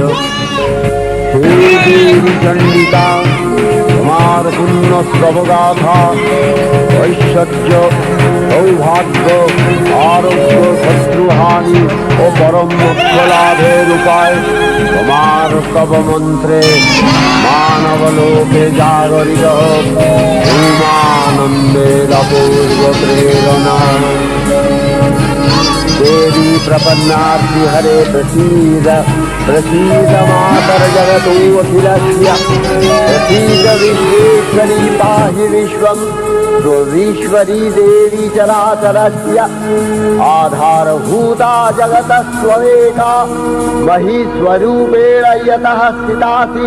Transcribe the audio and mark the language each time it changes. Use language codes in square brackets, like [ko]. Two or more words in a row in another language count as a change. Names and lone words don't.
[bn] হে দেবী চণ্ডিকা, তোমার পুণ্য স্তবগাথা, ঐশ্বর্য, সৌভাগ্য, আরোগ্য, শত্রুহানি ও পরম মোক্ষ লাভের উপায় তোমার স্তব মন্ত্রে মানব লোকে জাগরিত হোক। উমানন্দের অপূর্ব প্রেরণা। [sa] देवी प्रपन्नार्ति हरे प्रसीद प्रसीद मातर जगतोऽखिलस्य प्रसीद विश्वेश्वरी पाहि विश्वं त्वमीश्वरी देवी चराचरस्य आधारभूता जगतस्त्वमेका महीस्वरूपेण यतः स्थितासि